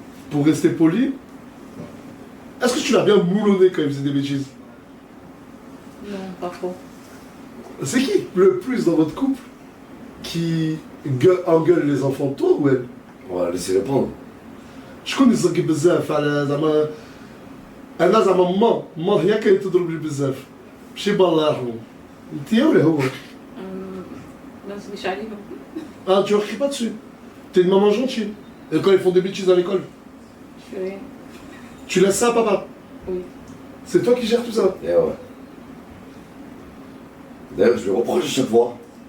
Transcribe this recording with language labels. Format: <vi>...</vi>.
<fr>Pour rester poli, est-ce que tu l'as bien moulonné quand il faisait des bêtises? Non, pas trop. C'est qui le plus dans votre couple qui engueule les enfants, toi ou elle? On va laisser répondre.</fr> <ar>شكون يزرقي بزاف على زعما انا زعما ما هي كانت تضرب لي بزاف ماشي بالله يرحمه انت ولا هو ما نسميش عليهم.</ar> <fr>ah tu cries pas dessus t'es une maman gentille et quand ils font des bêtises à l'école Je fais rien. tu laisses ça à papa Oui. c'est toi qui gères tout ça Et ouais. D'ailleurs, je lui reproche à chaque fois.</fr>